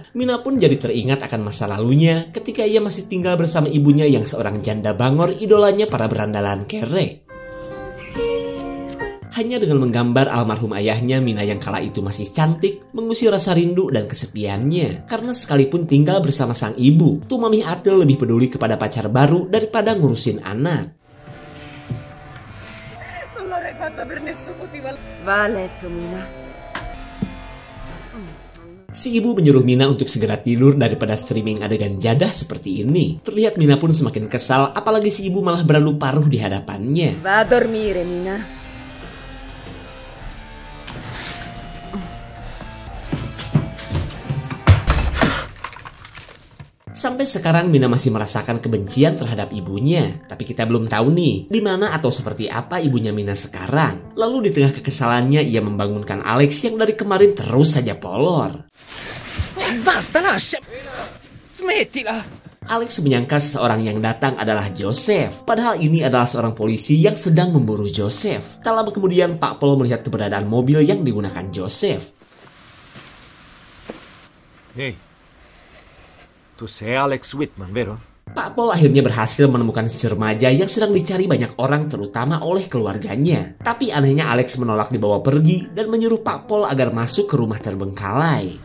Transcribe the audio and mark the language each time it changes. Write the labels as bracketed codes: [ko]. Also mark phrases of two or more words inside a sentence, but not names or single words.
[id] Mina pun jadi teringat akan masa lalunya ketika ia masih tinggal bersama ibunya yang seorang janda bangor idolanya para berandalan kere. Hanya dengan menggambar almarhum ayahnya, Mina yang kala itu masih cantik, mengusir rasa rindu dan kesepiannya. Karena sekalipun tinggal bersama sang ibu, tuh Mami Atil lebih peduli kepada pacar baru daripada ngurusin anak. [it] Va a letto, Mina. [id] Si ibu menyuruh Mina untuk segera tidur daripada streaming adegan jadah seperti ini. Terlihat Mina pun semakin kesal, apalagi si ibu malah berlalu paruh di hadapannya. [it] Va a dormire, Mina. [id] Sampai sekarang Mina masih merasakan kebencian terhadap ibunya. Tapi kita belum tahu nih, di mana atau seperti apa ibunya Mina sekarang. Lalu di tengah kekesalannya, ia membangunkan Alex yang dari kemarin terus saja polor. [it] Basta, lascia! Smettila! [id] Alex menyangka seseorang yang datang adalah Joseph. Padahal ini adalah seorang polisi yang sedang memburu Joseph. Tak lama kemudian, Pak Pol melihat keberadaan mobil yang digunakan Joseph. Hey. [it] Tu sei Alex Whitman, vero? [id] Pak Pol akhirnya berhasil menemukan si remaja yang sedang dicari banyak orang terutama oleh keluarganya. Tapi anehnya Alex menolak dibawa pergi dan menyuruh Pak Pol agar masuk ke rumah terbengkalai.